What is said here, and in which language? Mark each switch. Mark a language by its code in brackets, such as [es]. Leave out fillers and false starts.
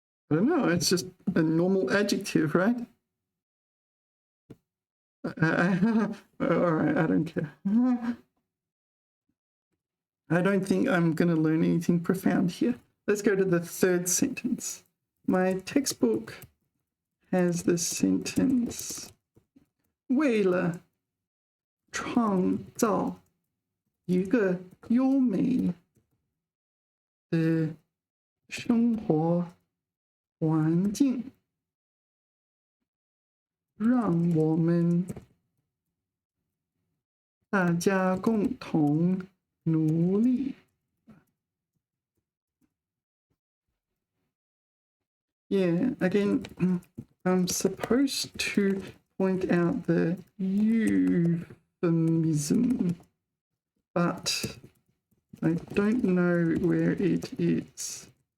[en] I don't know, it's just a normal adjective, right? All right, I don't care. I don't think I'm going to learn anything profound here. Let's go to the third sentence. My textbook has the sentence [zh] 为了创造一个优美的生活环境，让我们大家共同努力。 [en] Yeah, again, I'm supposed to point out the euphemism, but I don't know where it is.